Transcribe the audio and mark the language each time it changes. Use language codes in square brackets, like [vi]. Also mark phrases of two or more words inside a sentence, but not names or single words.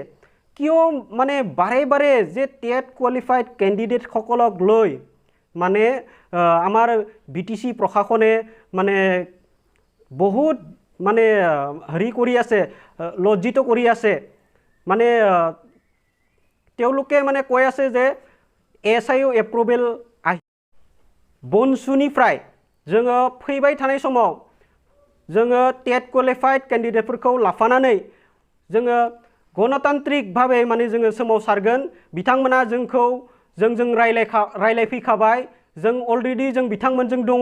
[as] কিয় মানে বাৰে বাৰে যে [en] TET qualified candidates [as] লৈ মানে আমাৰ BTC প্ৰশাসনে মানে বহুত মানে হেৰি কৰি আছে, লজ্জিত কৰি আছে। মানে তেওঁলোকে মানে কৈ আছে যে SIO এপ্ৰুভেল আহি [brx] বনসुनिफ्राय जोङो फैबाय थानाय समाव जोङो [en] TET qualified candidates [brx] लाफानानै जोङो गणतान्त्रिक भाबै माने जोङो सोमावसारगोन। बिथांमोना जोंजों रायलायफैखाबाय, जों अलरेडि जों बिथांमोनजों दङ।